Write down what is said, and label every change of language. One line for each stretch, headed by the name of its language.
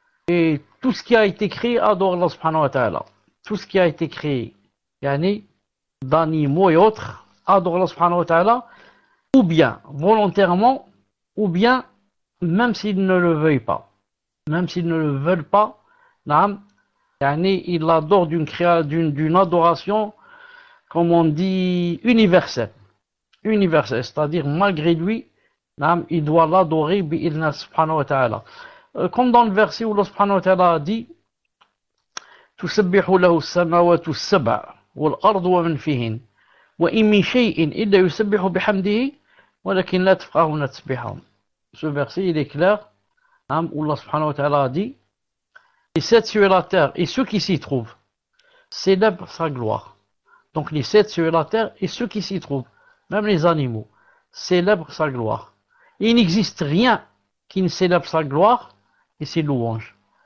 French: Et tout ce qui a été créé adore Allah subhanahu wa ta'ala. Tout ce qui a été créé, yani, d'animaux et autres, adore Allah subhanahu wa ta'ala, ou bien volontairement, ou bien même s'ils ne le veuillent pas. Même s'ils ne le veulent pas, yani, ils l'adorent d'une adoration, comme on dit, universelle. Universelle, c'est-à-dire malgré lui, il doit l'adorer bi'idna subhanahu wa ta'ala. Comme dans le verset où Allah subhanahu wa ta'ala a dit:
Arabic: تسبح له السماوات السبع والأرض ومن فيهن وإن من شيء إلا يسبح بحمده ولكن لا تفقهون تسبيحهم.
French: Ce verset, il est clair, où Allah subhanahu wa ta'ala a dit: les sept cieux et la terre et ceux qui s'y trouvent célèbrent sa gloire. Donc les sept cieux et la terre et ceux qui s'y trouvent, même les animaux, célèbrent sa gloire. Et il n'existe rien qui ne célèbre sa gloire et ses louanges.